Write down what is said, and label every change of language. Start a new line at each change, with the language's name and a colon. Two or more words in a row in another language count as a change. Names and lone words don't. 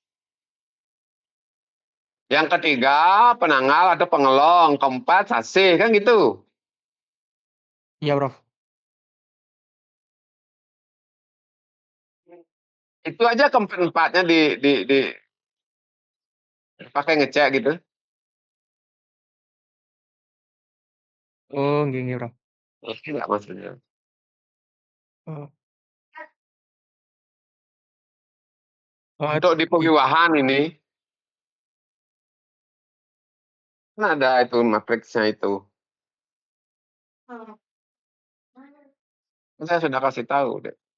Indonesian: Yang ketiga penanggal atau pengelong, keempat sasih kan gitu. Iya, Prof. Itu aja keempat-empatnya di pakai ngecek gitu.
Javanese: Oh, nggih nggih, Prof.
Indonesian: Ngerti nggak maksudnya? Oh, oh, Untuk di i pewiwahan ini kan ada itu matriksnya itu. Kan saya sudah kasih tahu deh.